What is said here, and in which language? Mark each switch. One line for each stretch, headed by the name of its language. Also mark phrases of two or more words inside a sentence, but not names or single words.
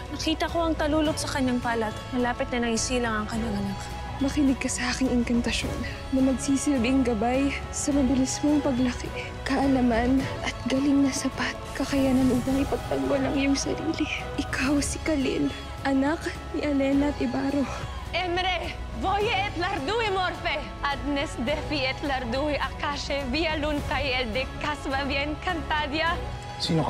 Filipino: Nakita ko ang talulot sa kanyang palat. Malapit na naisilang ang kanyang anak. Makinig ka sa aking inkantasyon na magsisilbing gabay sa mabilis mong paglaki, kaalaman at galing na sapat, kakayanan upang ipagtanggol ang iyong sarili. Ikaw si Khalil, anak ni Elena at Ibaro. Emre, voye et lardui morfe, adnes defi et lardui akashe via luntay el de kasva bien Encantadia. Sino ka?